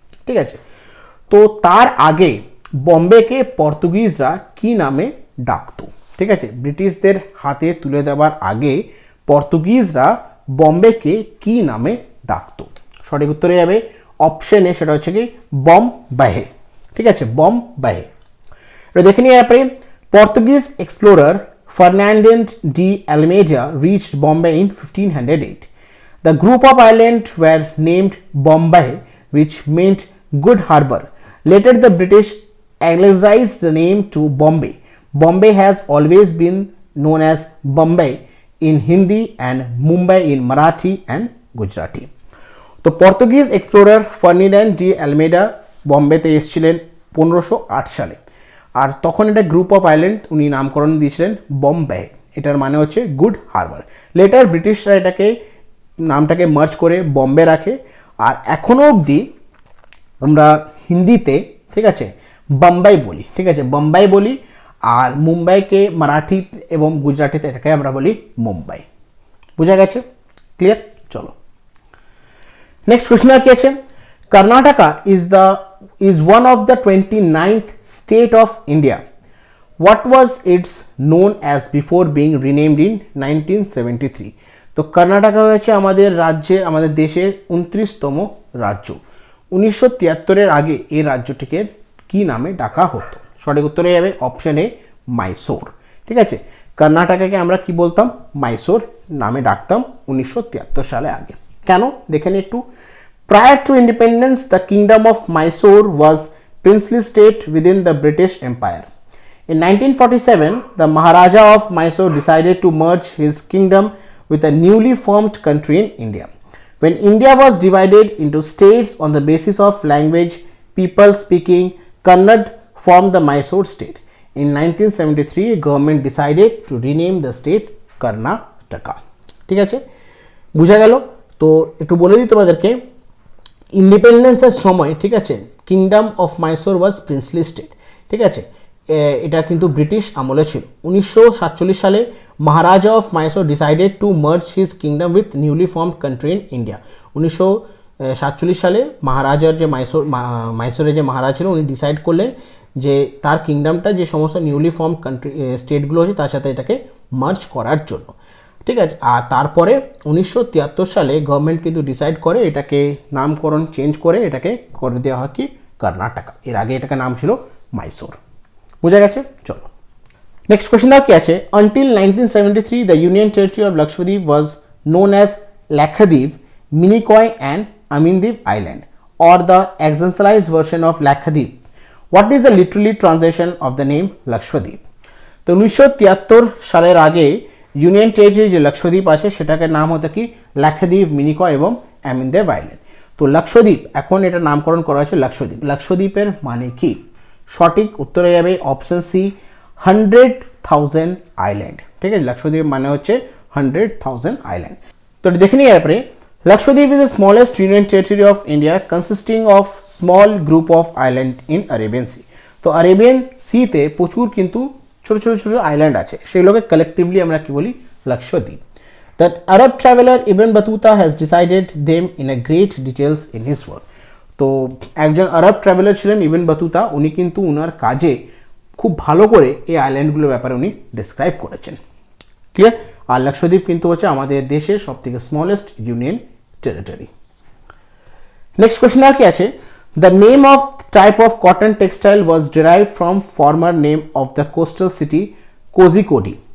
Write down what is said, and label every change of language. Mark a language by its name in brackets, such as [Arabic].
[Bangla] ঠিক আছে, তো তার আগে বম্বেকে পর্তুগিজরা কি নামে ডাকতো? ঠিক আছে, ব্রিটিশদের হাতে তুলে দেওয়ার আগে পর্তুগিজরা বম্বেকে কি নামে ডাকতো? সঠিক উত্তরে যাবে অপশন এ, সেটা হচ্ছে কি বম্বাহে। ঠিক আছে, বম্বাহে। এটা দেখে নিয়ে আপনি। [English] Portuguese explorer Fernando de Almeida reached Bombay in 1508. The group of islands were named Bombay, which meant good harbor. Later, the British anglicized the name to Bombay. Bombay has always been known as Bombay in Hindi and Mumbai in Marathi and Gujarati. [Bangla] তো Portuguese explorer ফার্নিন্যান্ড D Almeida বম্বেতে এসেছিলেন 1508 সালে, আর তখন এটা group of island উনি নামকরণ দিয়েছিলেন বম্বে। এটার মানে হচ্ছে গুড হারবার। লেটার ব্রিটিশরা এটাকে নামটাকে মার্জ করে বম্বে রাখে, আর এখনও অবধি আমরা হিন্দিতে, ঠিক আছে, বম্বাই বলি। ঠিক আছে, বম্বাই বলি, আর মুম্বাইকে মারাঠি এবং গুজরাটিতে এটাকে আমরা বলি মুম্বাই। বোঝা গেছে? ক্লিয়ার? চলো নেক্সট কোশ্চেন কি আছে। [English] Karnataka is one of the 29th state of India. What was its known as before being renamed in 1973? [Bangla] তো কর্ণাটকা হয়েছে আমাদের রাজ্যের, আমাদের দেশের 29তম রাজ্য। 1973 আগে এই রাজ্যটিকে কি নামে ডাকা হতো? সঠিক উত্তরে যাবে অপশন এ মাইসোর। ঠিক আছে, কর্ণাটকাকে আমরা কি বলতাম? মাইসোর নামে ডাকতাম 1973 সালে আগে। কেন দেখে নি একটু। [English] Prior to independence, the Kingdom of Mysore was princely state within the British Empire. In 1947, the Maharaja of Mysore decided to merge his kingdom with a newly formed country in India. When India was divided into states on the basis of language, people speaking Kannada formed the Mysore state. In 1973, government decided to rename the state Karnataka. [Bangla] ঠিক আছে, বুঝা গেল? তো একটু বলে দিই তোমাদেরকে, ইন্ডিপেন্ডেন্সের সময়, ঠিক আছে, [English] Kingdom of Mysore was princely state. [Bangla] ঠিক আছে, এটা কিন্তু ব্রিটিশ আমলে ছিল। 1947 সালে [English] Maharaja of Mysore decided to merge his kingdom with newly formed country in India. [Bangla] 1947 সালে মহারাজার যে মাইসোরের যে মহারাজ ছিল উনি ডিসাইড করলেন যে তার কিংডমটা যে সমস্ত নিউলি ফর্ম কান্ট্রি স্টেটগুলো আছে তার সাথে এটাকে মার্জ করার জন্য। ঠিক আছে, আর তারপরে 1973 সালে গভর্নমেন্ট কিন্তু ডিসাইড করে এটাকে নামকরণ চেঞ্জ করে এটাকে করে দেওয়া হয় কি কর্ণাটকা। এর আগে এটাকে নাম ছিল মাইসোর। বুঝা গেছে? চলো নেক্সট কোশ্চেন কি আছে। [English] Until 1973 the union territory of Lakshadweep was known as Lakshadweep, Minicoy and Amindivi island, or the accentualized version of Lakshadweep. What is the literally translation of the name Lakshadweep? [Bangla] তো 1973 সালের আগে ইউনিয়ন টেরিটরি যে লাক্ষাদ্বীপ আছে সেটাকে নাম হতো কি লাক্ষাদ্বীপ, মিনিকয় এবং আমিনদ্বীপ আইল্যান্ড। তো লাক্ষাদ্বীপ এখন এটা নামকরণ করা হয়েছে লাক্ষাদ্বীপ। লাক্ষাদ্বীপের মানে কি? সঠিক উত্তর হয়ে যাবে অপশন সি 100,000 আইল্যান্ড। ঠিক আছে, লাক্ষাদ্বীপ মানে হচ্ছে 100,000 আইল্যান্ড। তো দেখে নিই এরপরে, [English] Lakshadweep is the smallest union territory of India consisting of small group of island in Arabian Sea. [Bangla] তো আরেবিয়ান সিতে প্রচুর কিন্তু ছোট ছোট ছোট আইল্যান্ড আছে, সেগুলোকে কালেকটিভলি আমরা কি বলি, Lakshadweep. [English] That Arab traveler Ibn Battuta has decided them in a great details in his work. [Bangla] তো একজন আরব ট্রাভেলার ছিলেন ইবন বাতুতা, উনি কিন্তু উনার কাজে খুব ভালো করে এই আইল্যান্ডগুলোর ব্যাপারে উনি ডিসক্রাইব করেছেন। ক্লিয়ার? আর লাক্ষাদ্বীপ কিন্তু হচ্ছে আমাদের দেশের সব থেকে smallest union territory. Next question আর কি আছে, [English] The name of type of cotton textile was derive from former name of the coastal city Kozhikode.